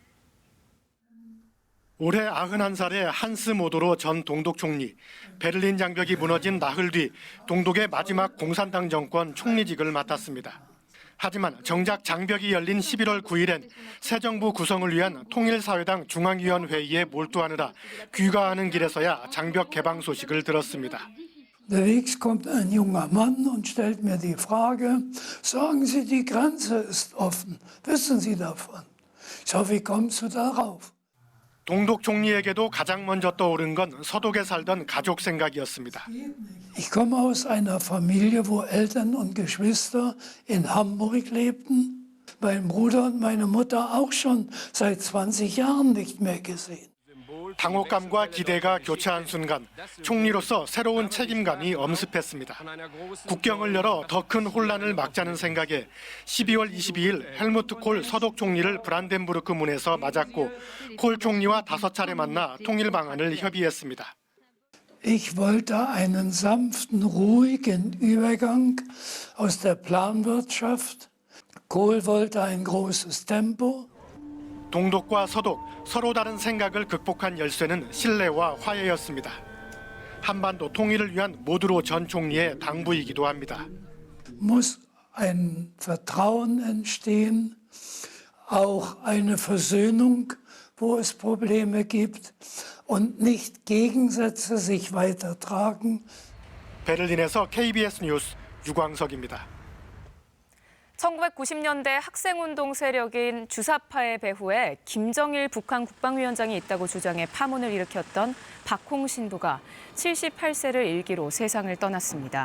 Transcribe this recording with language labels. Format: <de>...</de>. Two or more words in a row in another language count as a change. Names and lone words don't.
<ko>올해 91살의 한스 모도로 전 동독 총리, 베를린 장벽이 무너진 나흘 뒤 동독의 마지막 공산당 정권 총리직을 맡았습니다. 하지만 정작 장벽이 열린 11월 9일엔 새 정부 구성을 위한 통일사회당 중앙위원회의에 몰두하느라 귀가하는 길에서야 장벽 개방 소식을 들었습니다.</ko> <de>Unterwegs kommt ein junger Mann und stellt mir die Frage, sagen Sie, die Grenze ist offen. Wissen Sie davon? Ich hoffe, wie kommst du darauf?</de> <ko>동독 총리에게도 가장 먼저 떠오른 건 서독에 살던 가족 생각이었습니다.</ko> <de>Ich komme aus einer Familie, wo Eltern und Geschwister in Hamburg lebten. Mein Bruder und meine Mutter auch schon seit 20 Jahren nicht mehr gesehen.</de> <ko>당혹감과 기대가 교차한 순간 총리로서 새로운 책임감이 엄습했습니다. 국경을 열어 더 큰 혼란을 막자는 생각에 12월 22일 헬무트 콜 서독 총리를 브란덴부르크 문에서 맞았고 콜 총리와 5차례 만나 통일 방안을 협의했습니다.</ko> <de>Ich wollte einen sanften, ruhigen Übergang aus der Planwirtschaft. Kohl wollte ein großes Tempo.</de> <ko>동독과 서독, 서로 다른 생각을 극복한 열쇠는 신뢰와 화해였습니다. 한반도 통일을 위한 모두로 전 총리의 당부이기도 합니다.</ko> <de>Muss ein Vertrauen entstehen, auch eine Versöhnung, wo es Probleme gibt und nicht Gegensätze sich weitertragen.</de> <ko>베를린에서 KBS 뉴스 유광석입니다. 1990년대 학생운동 세력인 주사파의 배후에 김정일 북한 국방위원장이 있다고 주장해 파문을 일으켰던 박홍 신부가 78세를 일기로 세상을 떠났습니다.</ko>